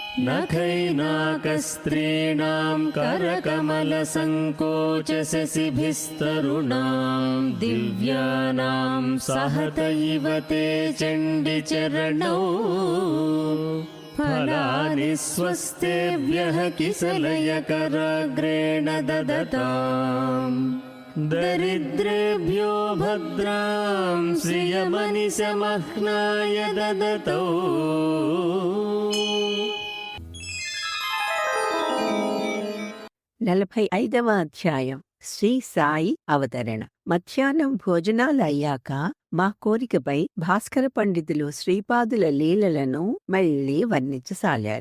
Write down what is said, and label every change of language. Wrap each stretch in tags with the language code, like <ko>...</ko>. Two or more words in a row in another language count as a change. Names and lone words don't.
<sa>नखैनाकस्त्रीणां करकमलसङ्कोचशशिभिस्तरुणां दिव्यानां सहत इव ते चण्डिचरणौ फलानि स्वस्तेभ्यः किसलयकराग्रेण ददताम् दरिद्रेभ्यो भद्रां श्रियमनिशमह्नाय ददतौ।</sa> <te>45వ అధ్యాయం శ్రీ సాయి అవతరణ. మధ్యాహ్నం భోజనాలు అయ్యాక మా కోరికపై భాస్కర పండితులు శ్రీపాదుల లీలలను మళ్లీ వర్ణించసాగారు.</te>